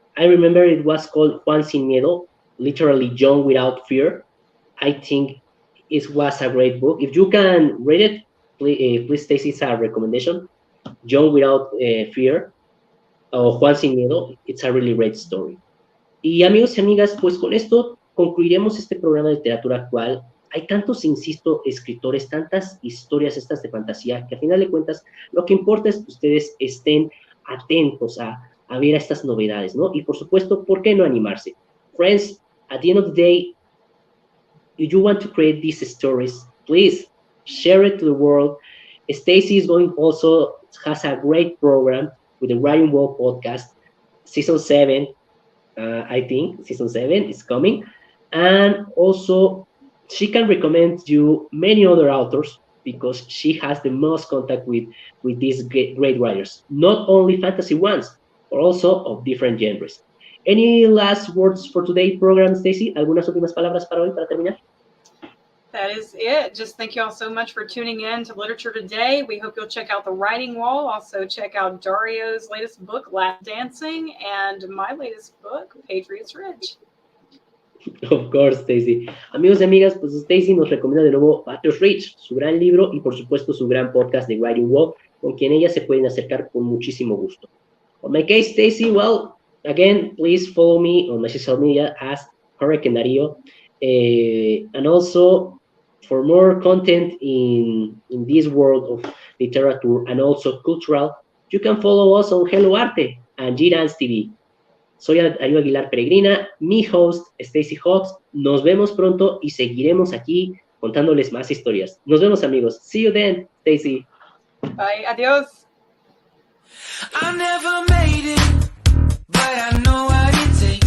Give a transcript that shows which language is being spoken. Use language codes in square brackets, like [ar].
[en] I remember it was called Juan Sin Miedo, literally John without fear. I think it was a great book. If you can read it, please take it as a recommendation. John without fear o Juan Sin Miedo. It's a really great story. [es] Y amigos y amigas, pues con esto concluiremos este programa de literatura actual. Hay tantos, insisto, escritores, tantas historias estas de fantasía, que a final de cuentas lo que importa es que ustedes estén atentos a ver a estas novedades, ¿no? Y por supuesto, ¿por qué no animarse? [en] Friends, at the end of the day, if you want to create these stories, please share it to the world. Stacy is going also has a great program with the Writing Wall podcast, season 7. I think season 7 is coming, and also she can recommend you many other authors because she has the most contact with these great writers, not only fantasy ones, but also of different genres. Any last words for today's program, Stacy? [es] ¿Algunas últimas palabras para hoy, para terminar? [en] That is it. Just thank you all so much for tuning in to Literature Today. We hope you'll check out The Writing Wall. Also check out Dario's latest book, Lap Dancing, and my latest book, Patriots Ridge. Of course, Stacy. [es] Amigos y amigas, pues Stacy nos recomienda de nuevo Patriots Ridge, su gran libro y por supuesto su gran podcast The Writing Wall, con quien ellas se pueden acercar con muchísimo gusto. [en] On my case, Stacy, well, again, please follow me on my social media as Hurricane Darío. And also, for more content in this world of literature and also cultural, you can follow us on Hello Arte and G-Dance TV. [es] Soy Darío Aguilar Peregrina, mi host, Stacy Hawks. Nos vemos pronto y seguiremos aquí contándoles más historias. Nos vemos, amigos. [en] See you then, Stacy. Bye. [es] Adios. [en] I never made it, but I know what it's